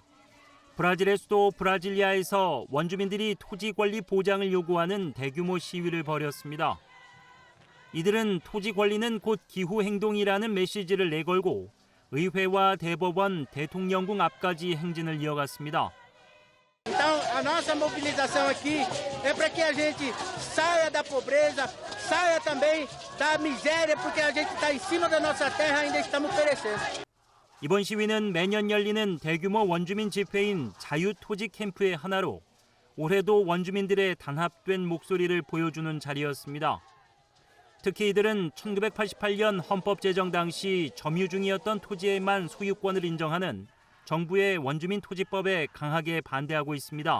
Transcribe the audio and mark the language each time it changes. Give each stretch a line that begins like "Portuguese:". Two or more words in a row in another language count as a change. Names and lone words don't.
Korean: 브라질의 수도 브라질리아에서 원주민들이 토지 관리 보장을 요구하는 대규모 시위를 벌였습니다. 이들은 토지 관리는 곧 기후 행동이라는 메시지를 내걸고 의회와 대법원, 대통령궁 앞까지 행진을 이어갔습니다.
Portuguese: Então, a nossa mobilização aqui é para que a gente saia da pobreza, saia também da miséria, porque a gente está em cima da nossa terra e ainda estamos perecendo.
Korean: 이번 시위는 매년 열리는 대규모 원주민 집회인 자유토지 캠프의 하나로 올해도 원주민들의 단합된 목소리를 보여주는 자리였습니다. 특히 이들은 1988년 헌법 제정 당시 점유 중이었던 토지에만 소유권을 인정하는 정부의 원주민 토지법에 강하게 반대하고 있습니다.